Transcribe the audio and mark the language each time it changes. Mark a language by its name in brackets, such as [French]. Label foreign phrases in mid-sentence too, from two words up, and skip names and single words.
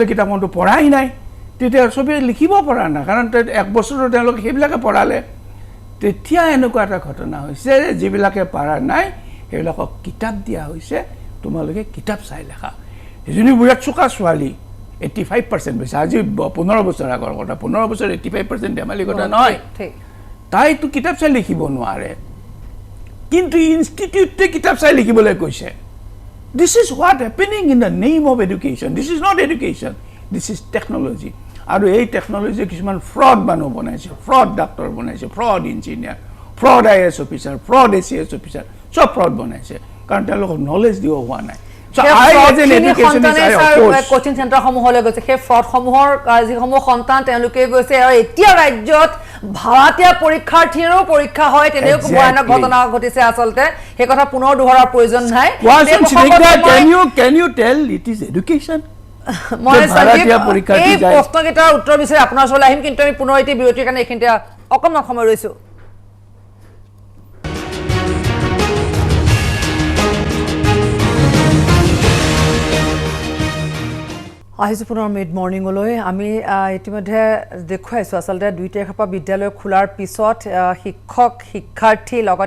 [Assamese] কিতাপখনটো পঢ়াই নাই তেতিয়া চবেই লিখিব পৰা নাই কাৰণ এক বছৰত তেওঁলোকে সেইবিলাকে পঢ়ালে তেতিয়া এনেকুৱা এটা ঘটনা হৈছে যিবিলাকে পাৰা নাই সেইবিলাকক কিতাপ দিয়া হৈছে তোমালোকে কিতাপ চাই লেখা এজনী বিৰাট চোকা ছোৱালী 85% পাইছে আজি 15 বছৰ আগৰ কথা 15 বছৰ 85% ধেমালি কথা নহয় তাইতো কিতাপ চাই লিখিব নোৱাৰে কিন্তু ইনষ্টিটিউটে কিতাপ চাই লিখিবলৈ কৈছে [English] This is what happening in the name of education. This is not education. This is technology. [Assamese] আৰু এই টেকন'লজি কিছুমান ফ্ৰড মানুহ বনাইছে ফ্ৰড ডাক্তৰ বনাইছে [English] fraud engineer fraud IAS officer fraud ACS officer [Assamese] চব ফ্ৰড বনাইছে কাৰণ তেওঁলোকক নলেজ দিব হোৱা নাই [English] coaching centres [Assamese] গৈছে সেই ফ্ৰডসমূহৰ যিসমূহ সন্তান তেওঁলোকে গৈছে আৰু এতিয়া ৰাজ্যত ভাড়াতীয়া পৰীক্ষাৰ্থীৰো পৰীক্ষা হয় তেনেকুৱা ভয়ানক ঘটনা ঘটিছে আচলতে সেই কথা পুনৰ দোহৰাৰ প্ৰয়োজন নাই [English] Can you tell it is education? [Assamese] মই এই প্ৰশ্নকেইটাৰ উত্তৰ বিচাৰি আপোনাৰ ওচৰলৈ আহিম কিন্তু আমি পুনৰ এটি বিৰতিৰ কাৰণে এইখিনিতে অকণমান সময় ৰৈছোঁ আহিছোঁ পুনৰ [English] mid morning [Assamese] আমি ইতিমধ্যে দেখুৱাইছোঁ আচলতে 2 তাৰিখৰ পৰা বিদ্যালয় খোলাৰ পিছত শিক্ষক শিক্ষাৰ্থী লগতে